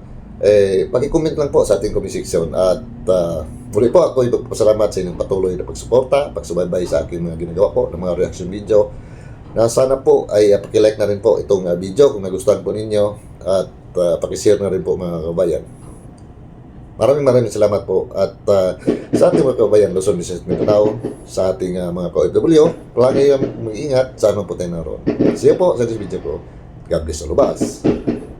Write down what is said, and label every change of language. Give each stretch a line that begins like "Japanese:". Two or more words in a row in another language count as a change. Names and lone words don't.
Filipino: Paki-comment lang po sa ating
English: comment section.
Filipino: At muli po ako ipagpasalamat sa inyong patuloy na pagsuporta, pagsubaybay sa aking mga ginagawa po ng mga
English: reaction video,
Filipino: na sana po ay paki-like na rin po itong video kung nagustuhan po ninyo, at paki-share na rin po mga kababayan. Maraming salamat po. At sa ating mga kababayan Luzon, Visayas, Mindanao, sa ating mga ka-OFW, palagi mag-ingat, sana po tayo naroon.
English: See you
Filipino: po sa
English: this video po. God bless all of us.